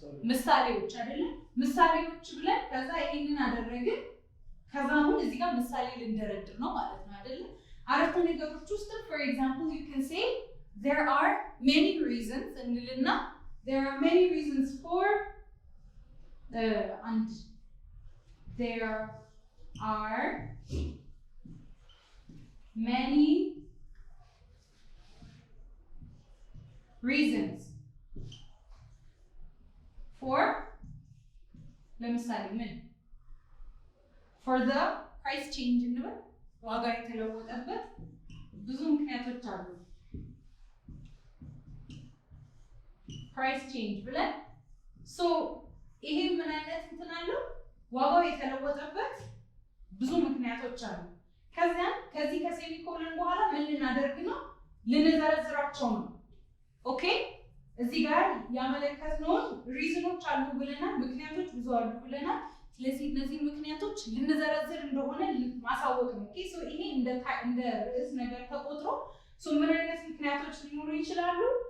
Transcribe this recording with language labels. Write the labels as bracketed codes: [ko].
[am] ምሳሌዎች አይደለም? ምሳሌዎች ብለን ከዛ ይሄንን አደረግን ከዛ አሁን እዚህ ጋር ምሳሌ ልንደረድር ነው ማለት ነው አይደለም? አረፍተ ነገሮች ውስጥ [en] for example you can say there are many reasons [am] እንልና [en] there are many reasons for and there are many reasons for [am] ለምሳሌ ምን [en] for the price change [am] እንበል ዋጋ የተለወጠበት ብዙ ምክንያቶች አሉ። [en] price change [am] ብለን so ይሄ ምን አይነት እንትን አለው? ዋጋው የተለወጠበት ብዙ ምክንያቶች አሉ። ከዚህ ከሴሚኮለን በኋላ ምን ልናደርግ ነው? ልንዘረዝራቸው ነው። ኦኬ እዚህ ጋር ያመለከትነውን ሪዝኖች አሉ ብለናል፣ ምክንያቶች ብዙ አሉ ብለናል። ስለዚህ እነዚህ ምክንያቶች ልንዘረዝር እንደሆነ ማሳወቅ ነው። ኦኬ ሶ ይሄ እንደ ርዕስ ነገር ተቆጥሮ ሶ ምን አይነት ምክንያቶች ሊኖሩ ይችላሉ?